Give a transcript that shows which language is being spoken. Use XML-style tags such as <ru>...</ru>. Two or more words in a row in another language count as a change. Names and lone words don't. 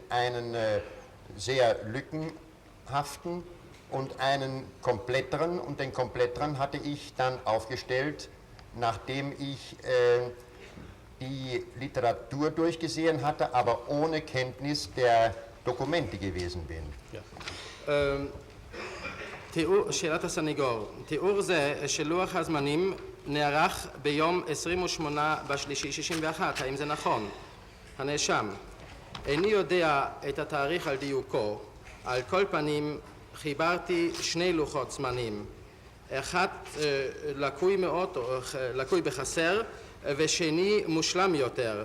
<de>Einen sehr lückenhaften und einen kompletteren. Und den kompletteren hatte ich dann aufgestellt, nachdem ich die Literatur durchgesehen hatte, aber ohne Kenntnis der Dokumente gewesen bin. Ja.</de> <he>שאלת הסניגור, תיאור זה של לוח הזמנים נערך ביום 28/3/61, האם זה נכון? הנאשם, איני יודע את התאריך על דיוקו, על כל פנים חיברתי שני לוחות זמנים, אחד לקוי מאוד או לקוי בחסר ושני מושלם יותר.</he>